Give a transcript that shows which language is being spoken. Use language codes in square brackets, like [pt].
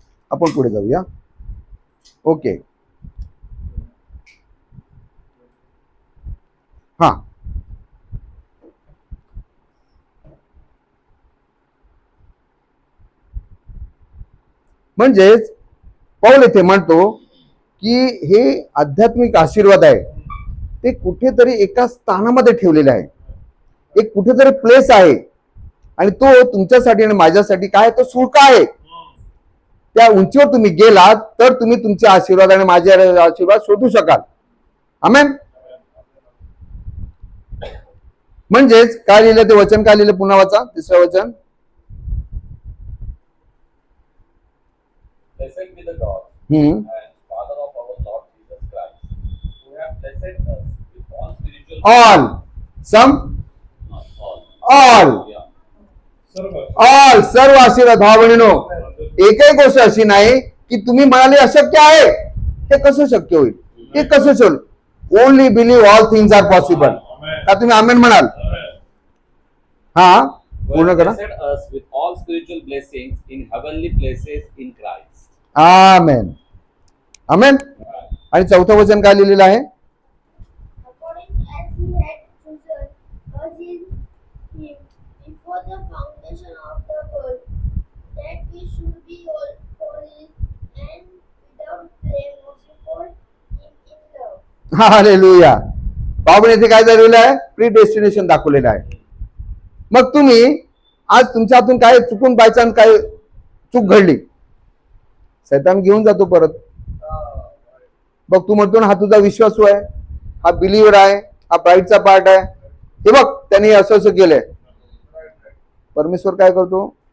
[mr] आपण पुढे जाऊया. ओके, हा, म्हणजेच पौल इथे म्हणतो की हे आध्यात्मिक आशीर्वाद आहे, ते कुठेतरी एका स्थानामध्ये ठेवलेले आहे, एक कुठेतरी प्लेस आहे आणि तो तुमच्यासाठी आणि माझ्यासाठी काय, तो सुळका आहे. त्या उंचीवर तुम्ही गेलात तर तुम्ही तुमचे आशीर्वाद आणि माझे आशीर्वाद शोधू शकाल. आमेन. म्हणजेच काय लिहिलं ते वचन, काय लिहिलं? पुन्हा वाचा, तिसरं वचन. [en] Blessed be the God and Father of our Lord Jesus Christ, who have blessed us with all spiritual all some not all. All Yeah. [mr] All सर्व आशीर्वाद. भाव बहिणीनो, एकही गोष्ट अशी नाही की तुम्ही म्हणाले अशक्य आहे, ते कसं शक्य होईल, ते कसं शोध. [en] Only believe all things are possible. [mr] का तुम्ही आमेन म्हणाल? हा, [en] Who [mr] पूर्ण [en] have [mr] करा. [en] blessed us with all spiritual blessings in heavenly places in Christ. [mr] आमेन. आमेन. आणि चौथं वचन काय लिहिलेलं आहे? [en] According as he had chosen us in him before the foundation of the world, that we should be holy and without blame before him in love. [mr] Hallelujah. बाबूने इथे काय झालेलं आहे? प्री डेस्टिनेशन दाखवलेलं आहे. मग तुम्ही आज तुमच्या हातून काय चुकून बायचान्स काय चूक घडली, सैतान घेऊन जातो परत. बघ तू म्हणतो ना हा तुझा विश्वासू आहे, हा बिलीव्हर आहे, हा प्राईडचा पार्ट आहे, हे बघ त्यांनी असं असं केलंय. परमेश्वर काय करतो?